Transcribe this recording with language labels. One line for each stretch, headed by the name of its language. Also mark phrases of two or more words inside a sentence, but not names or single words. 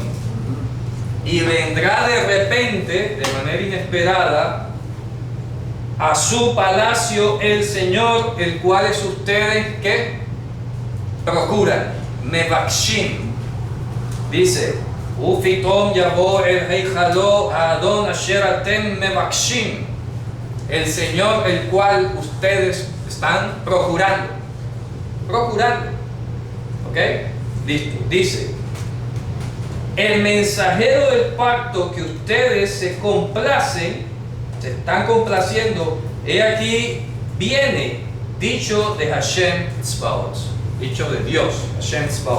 Spanish: Y vendrá de repente, de manera inesperada, a su palacio el Señor, el cual es ustedes que procuran.
Hebrew: Mevakshim. Dice, ופתאום יבוא אל היכלו אדון אשר אתם מבקשים.
Spanish: El Señor, el cual ustedes están procurando. Procurando. ¿Ok? Listo. Dice, el mensajero del pacto que ustedes se complacen, se están complaciendo, he aquí viene, dicho de Hashem Tzbaot, dicho de Dios, Hashem Tzbaot.